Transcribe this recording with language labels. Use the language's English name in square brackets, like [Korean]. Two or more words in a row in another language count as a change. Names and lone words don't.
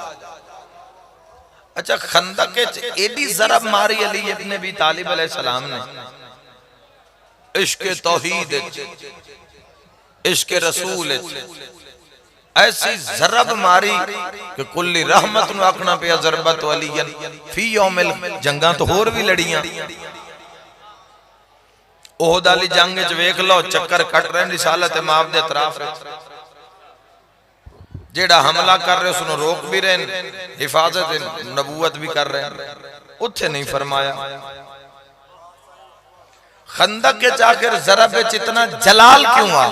[Punjabi] اچھا خندق ایڈی ضرب ماری علی ابن ابی طالب علیہ السلام نے، عشق توحید، عشق رسول، ایسی ضرب ماری کہ کلی رحمت نوں آکھنا پیا [Arabic] ضربة علي في يوم. [Punjabi] جنگاں تو ہور بھی لڑیاں، احد والی جنگ چ ویکھ لو چکر کٹ رہے رسالت مآب دے اطراف، جیہڑا حملہ کر رہے اوہنوں روک بھی رہے، حفاظت نبوت بھی کر رہے، اوتھے نہیں فرمایا. خندق کے جا کر ضرب وچ اتنا جلال کیوں آ?